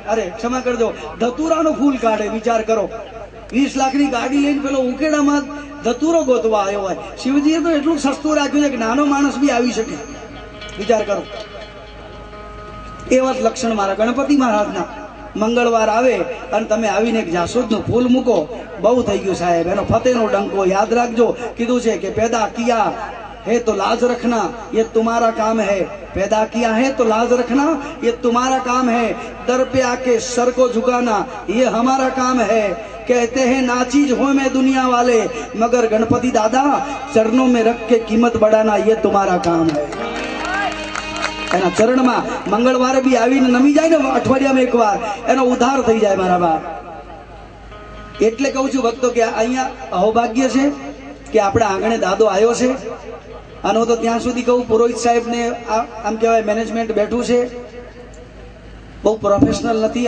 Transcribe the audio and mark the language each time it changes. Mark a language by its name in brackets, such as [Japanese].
[Gujarati] અરે ક્ષમા કરજો, ધતુરાનું ફૂલ કાઢે. વિચાર કરો, 20 લાખની ગાડી લઈને પેલો ઉકેડામાં ધતુરો ગોતવા આવ્યો હોય. શિવજીએ તો એટલું સસ્તું રાખ્યું છે કે નાનો માણસ બી આવી શકે. વિચાર કરો, એવા જ લક્ષણ મારા ગણપતિ મહારાજના. મંગળવાર આવે અને તમે આવીને એક જાસૂદનું ફૂલ મૂકો, બહુ થઈ ગયું સાહેબ. એનો ફતેનો ડંકો યાદ રાખજો. કીધું છે કે [Hindi] પેદા કિયા है तो लाज रखना ये तुम्हारा काम है, पैदा किया है तो लाज रखना ये तुम्हारा काम है, दर पे आके सर को झुकाना ये हमारा काम है. कहते हैं नाचीज हो में दुनिया वाले, मगर गणपति दादा चरणों में रख के कीमत बढ़ाना ये तुम्हारा काम है. [Gujarati] એના ચરણમાં મંગળવારે બી આવીને નમી જાય ને અઠવાડિયામાં એકવાર, એનો ઉદ્ધાર થઈ જાય મારા બાપ. એટલે કહું છું ભક્તો કે અહીંયા અહોભાગ્ય છે કે આપણા આંગણે દાદો આવ્યો છે. અને હું તો ત્યાં સુધી કહું, પુરોહિત સાહેબને આમ કહેવાય મેનેજમેન્ટ બેઠું છે, બહુ પ્રોફેશનલ નથી.